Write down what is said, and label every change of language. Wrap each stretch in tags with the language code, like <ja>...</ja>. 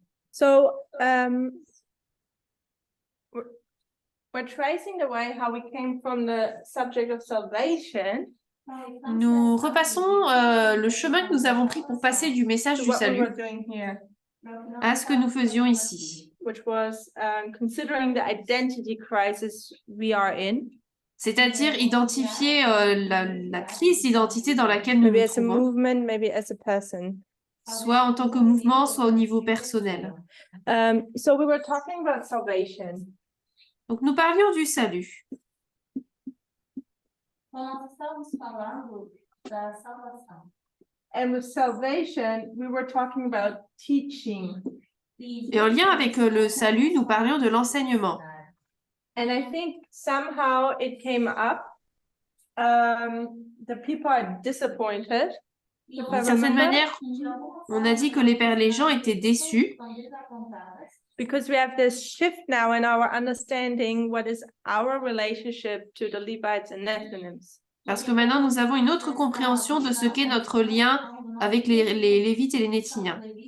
<en>So we're tracing the way how we came from the subject of salvation</en> <fr>Nous repassons le chemin que nous avons pris pour passer du message</fr> <en>to</en> <fr>du</fr> <en>what we were</en> <fr>salut</fr> <en>doing here,</en> <fr>à ce que nous faisions ici.</fr> <en>which was considering the identity crisis we are in,</en> <fr>C'est-à-dire identifier la crise d'identité dans laquelle nous</fr> <en>maybe</en> <fr>nous</fr> <en>as a</en> <fr>trouvons,</fr> <en>movement, maybe as a person.</en> <fr>soit en tant que mouvement, soit au niveau personnel.</fr> <en>So we were talking about salvation.</en> <fr>Donc, nous parlions du salut.</fr> <pt>Nós estamos falando da salvação.</pt> <en>And with salvation, we were talking about teaching.</en> <fr>Et en lien avec le salut, nous parlions de l'enseignement.</fr> <en>And I think somehow it came up. The people are disappointed. If I</en> <fr>D'une certaine</fr> <en>remember,</en> <fr>manière, on a dit que les gens étaient déçus</fr> <en>because we have this shift now in our understanding what is our relationship to the Levites and Nethinims.</en> <fr>parce que maintenant nous avons une autre compréhension de ce qu'est notre lien avec les Lévites et les Néthiniens.</fr>